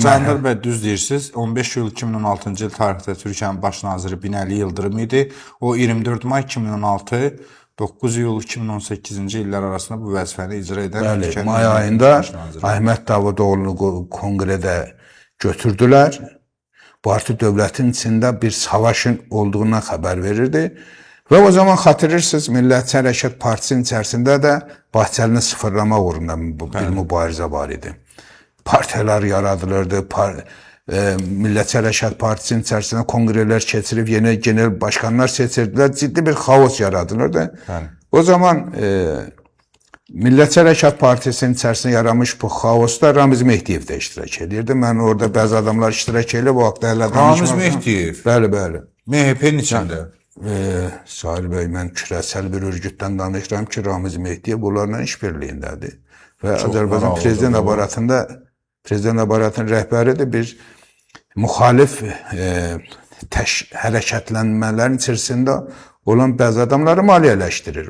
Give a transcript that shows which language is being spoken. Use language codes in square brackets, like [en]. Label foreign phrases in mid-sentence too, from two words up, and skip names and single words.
[az] Candır bəy, düz deyirsiniz. 15 iyul 2016-cı il tarixdə Türkiyənin baş naziri Binəli Yıldırım idi. O 24 may 2016 9 iyul 2018-ci illər arasında bu vəzifəni icra edən Bəli, Türkiyənin may ayında Baş naziri. Əhməd Davutoğlu'nu kongrede götürdülər. [tr] Bu artık devletin içinde bir savaşın olduğuna haber verirdi. Ve o zaman hatırlarsınız Millətçi Hərəkat Partisinin içerisinde de Bahçeli'ni sıfırlama uğrunda bir mübarizə var idi. [az] Partiyalar yaradılırdı. Millətçi Hərəkat Partisinin içerisinde kongreler keçirib yeni genel başkanlar seçirdiler. Ciddi bir kaos yaradılırdı. O zaman Millətçi Hərəkat Partisinin içerisinde yaranmış bu xaosda Ramiz Mehdiyev də iştirak edirdi. Mən orada bəzi adamlar iştirak edib bu haqda hələ Ramiz Mehdiyev. Bəli, bəli. MHP'nin içində. Sahil bəy, mən küresel bir örgütdən danışıram ki, Ramiz Mehdiyev bunlarla işbirliyindədir. Və Azərbaycan Prezident Aparatının rəhbəri də bir müxalif hərəkətlənmələrin içerisində olan bəzi adamları maliyyələşdirir.